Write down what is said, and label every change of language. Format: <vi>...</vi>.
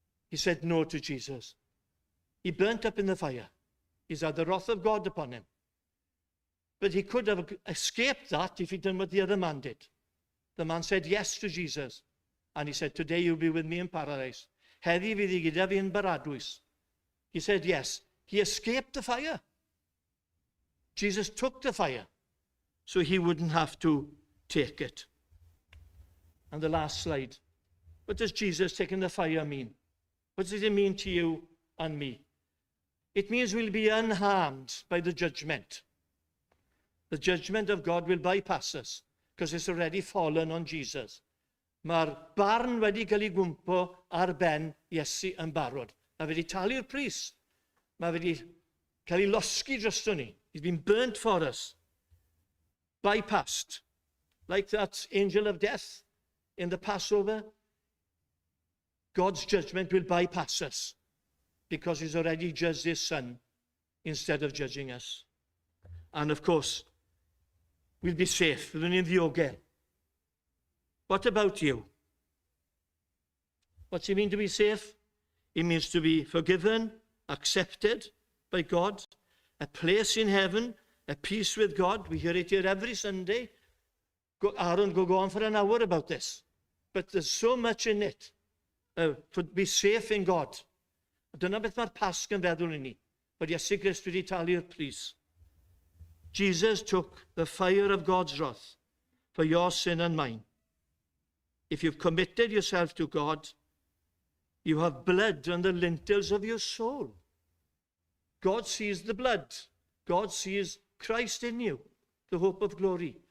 <en>He said no to Jesus. He burnt up in the fire. He's had the wrath of God upon him. But he could have escaped that if he'd done what the other man did. The man said yes to Jesus. And he said, today you'll be with me in paradise.</en> <cy>Heddi fydd I gyda fi yn Baradwys.</cy> <en>He said yes. He escaped the fire. Jesus took the fire so he wouldn't have to take it. And the last slide. What does Jesus taking the fire mean? What does it mean to you and me? It means we'll be unharmed by the judgment. The judgment of God will bypass us because it's already fallen on Jesus.</en> <cy>Mae'r barn wedi cael ei gwmpo ar ben Iesu yn barod. Mae wedi talu'r pris. Mae wedi cael ei losgi drosto ni.</cy> <en>He's been burnt for us. Bypassed. Like that angel of death in the Passover. God's judgment will bypass us because he's already judged his son instead of judging us. And of course, we'll be safe.</en> <cy>Fyddwn ni'n ddiogel.</cy> <en>What about you? What's it mean to be safe? It means to be forgiven, accepted by God, a place in heaven, a peace with God. We hear it here every Sunday. Aaron could go on for an hour about this. But there's so much in it to be safe in God.</en> <cy>Dyna beth mae'r Pasg yn feddwl i ni. Bod Iesu Grist wedi talu'r pris.</cy> <en>Jesus took the fire of God's wrath for your sin and mine. If you've committed yourself to God, you have blood on the lintels of your soul. God sees the blood. God sees Christ in you, the hope of glory.</en>